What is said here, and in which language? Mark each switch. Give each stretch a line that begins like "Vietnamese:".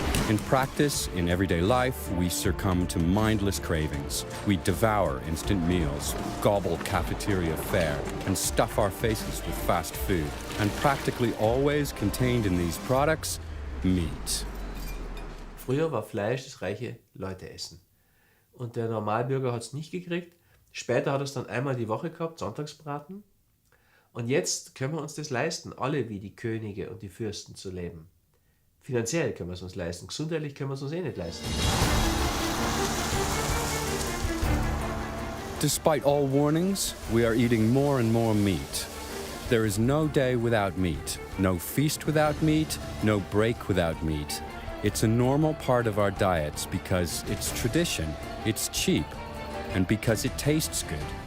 English: In practice, in everyday life, we succumb to mindless cravings. We devour instant meals, gobble cafeteria fare, and stuff our faces with fast food. And practically always contained in these products, meat.
German: Früher war Fleisch das reiche Leute essen. Und der Normalbürger hat es nicht gekriegt. Später hat er es dann einmal die Woche gehabt, Sonntagsbraten. Und jetzt können wir uns das leisten, alle wie die Könige und die Fürsten zu leben. Finanziell können wir es uns leisten, gesundheitlich können wir es uns eh nicht leisten.
English: Despite all warnings, we are eating more and more meat. There is no day without meat, no feast without meat, no break without meat. It's a normal part of our diets because it's tradition, it's cheap, and because it tastes good.